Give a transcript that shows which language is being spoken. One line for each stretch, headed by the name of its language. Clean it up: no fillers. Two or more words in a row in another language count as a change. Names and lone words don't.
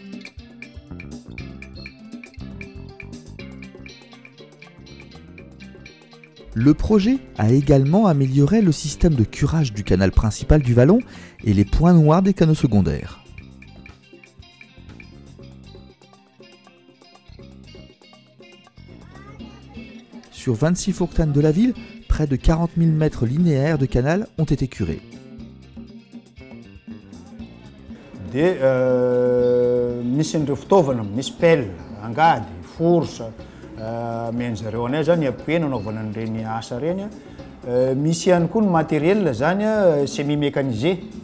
French: Le projet a également amélioré le système de curage du canal principal du Vallon et les points noirs des canaux secondaires. Sur 26 fourtanes de la ville, près de 40 000 mètres linéaires de canal ont été curés.
Malagasy: Misy ireo fitaovana, misy pelle, angady, fourche, menjareo anay zany apoena anaovana an'ireny asa reny. Misy ihany koa ny matériel zany semi-mécanisé.